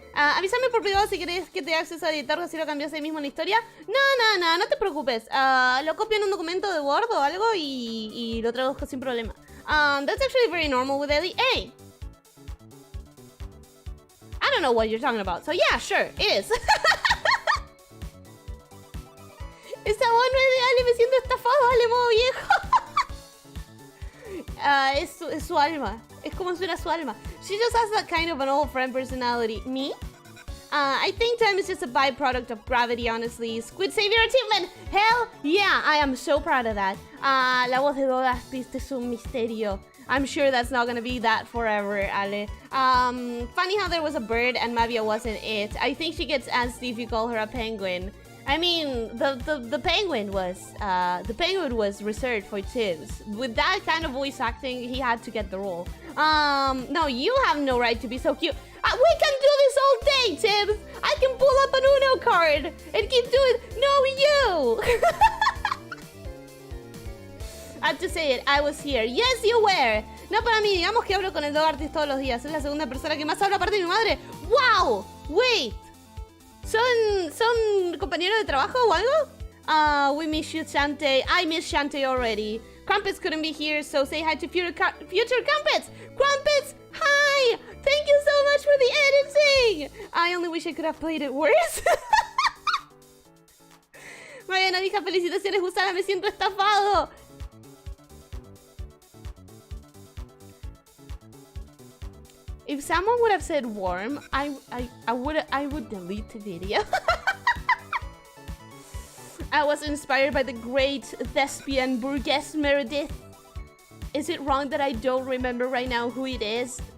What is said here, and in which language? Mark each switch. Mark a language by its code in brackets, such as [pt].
[es] Avísame por privado si querés que te dé acceso a editarlo si lo cambias ahí mismo en la historia. No te preocupes. Lo copio en un documento de Word o algo y lo traduzco sin problema. [en] That's actually very normal with Ellie. Hey! I don't know what you're talking about, so yeah, sure, it is. [es] Esa voz no es de Ale, me siento estafado, Ale, modo viejo. Es su alma. Es como suena su alma. [en] She just has that kind of an old friend personality. Me? I think time is just a byproduct of gravity, honestly. Squid Savior achievement! Hell yeah, I am so proud of that. [es] La voz de todas pistas es un misterio. [en] I'm sure that's not gonna be that forever, Ale. Funny how there was a bird and Mavia wasn't it. I think she gets antsy if you call her a penguin. I mean, the penguin was reserved for Tibbs. With that kind of voice acting, he had to get the role. No, you have no right to be so cute. We can do this all day, Tibbs. I can pull up an Uno card and keep doing. No, you. I have to say it. I was here. Yes, you were. [es] No, para mí, digamos que hablo con el dog artist todos los días. Es la segunda persona que más habla aparte de mi madre. [en] Wow. Wait. [es] ¿Son compañeros de trabajo o algo? [en] We miss you, Shantae. I miss Shantae already. Crumpets couldn't be here, so say hi to future Crumpets! Crumpets, hi! Thank you so much for the editing! I only wish I could have played it worse. [es] Mariana, hija, felicitaciones, Gusana, me siento estafado. [en] If someone would have said warm, I would delete the video. I was inspired by the great thespian Burgess Meredith. Is it wrong that I don't remember right now who it is?